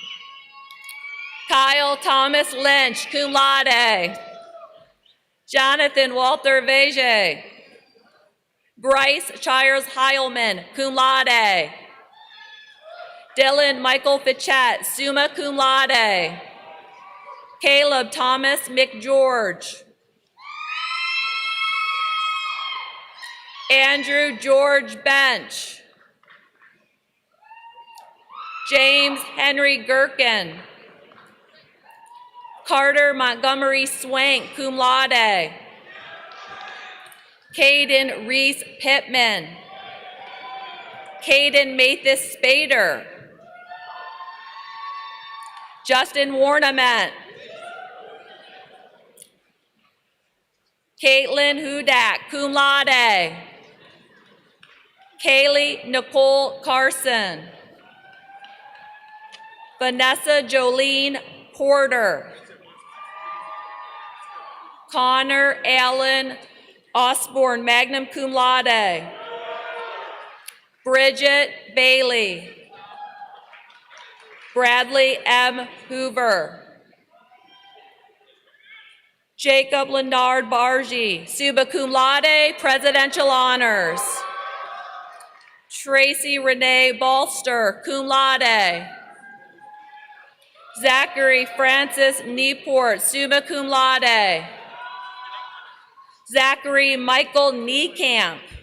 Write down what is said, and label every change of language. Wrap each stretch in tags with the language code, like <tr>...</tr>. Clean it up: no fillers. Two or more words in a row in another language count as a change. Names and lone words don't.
<en>Kyle Thomas Lynch,</en> <la>cum laude.</la> <en>Jonathan Walter Vege. Bryce Chires Heilman,</en> <la>cum laude.</la> <en>Dylan Michael Fichette,</en> <la>summa cum laude.</la> <en>Caleb Thomas McGeorge. Andrew George Bench. James Henry Gherkin. Carter Montgomery Swank,</en> <la>cum laude.</la> <en>Caden Reese Pittman. Caden Mathis Spader. Justin Warnament. Caitlin Hudak,</en> <la>cum laude.</la> <en>Kaylee Nicole Carson. Vanessa Jolene Porter. Connor Allen Osborne,</en> <la>magna cum laude.</la> <en>Bridget Bailey. Bradley M. Hoover. Jacob Leonard Bargy,</en> <la>summa cum laude,</la> <en>Presidential Honors. Tracy Renee Balster,</en> <la>cum laude.</la> <en>Zachary Francis Nieport,</en> <la>summa cum laude.</la> <en>Zachary Michael Niekamp.</en>